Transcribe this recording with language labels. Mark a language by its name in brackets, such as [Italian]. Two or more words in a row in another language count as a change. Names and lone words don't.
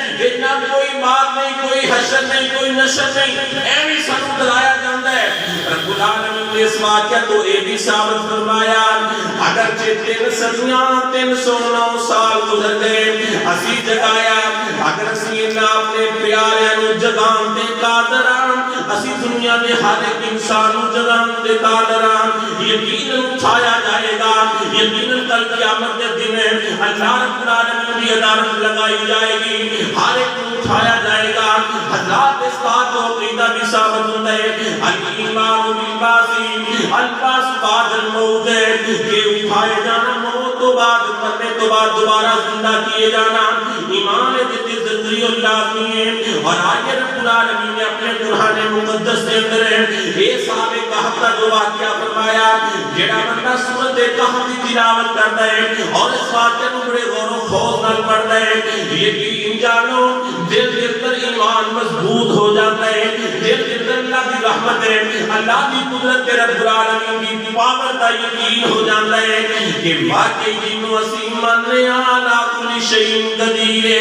[Urdu] اتنا کوئی بات نہیں, کوئی حشر نہیں, کوئی نشر نہیں, [Punjabi] ایوی سانو [Urdu] ڈرایا جاتا ہے. رب العالمین نے اس واقعہ کو یہ بھی ثابت فرمایا, [Punjabi] اگرچہ 3 صدیاں 309 سال گزر گئے, اسی جگایا, اگر اسی اپنے پیاریاں نو جگان دے قادر ہاں, اسی دنیا دے ہر ایک انسان نو جگان دے قادر ہاں. [Urdu] یقیناً اٹھایا جائے گا, یقیناً کل قیامت کے دن اللہ رب العالمین کی عدالت لگائی جائے گی, ہر ایک کو اٹھایا جائے گا. حضرات اس بات کو عقیدہ بھی ثابت ہوتا ہے [Arabic] الایمان بالبعث, البعث بعد الموت, [Urdu] کہ اٹھائے جانا, موت تو بعد, مرنے تو بعد دوبارہ زندہ کیے جانا, ایمان جتنی ضروری اور لازمی ہے. اور آگے رب العالمین نے اپنے قرآن مقدس کے اندر یہ صاحب کہف کا جو واقعہ فرمایا, جڑا بندہ سورۃ کہف کی تلاوت کرتا ہے اور اس واقعے کو بڑے غور و خوض نال پڑھتا ہے, یقین جانو دل کے اندر ایمان مضبوط ہو جاتا ہے, دل کے اندر اللہ کی رحمت ہے, اللہ کی قدرت رب العالمین کی پاور کا یقین ہو جاتا ہے کہ واقعی جنو اسی مننے [Arabic] علی کل شیء قدیر [Urdu] ہے.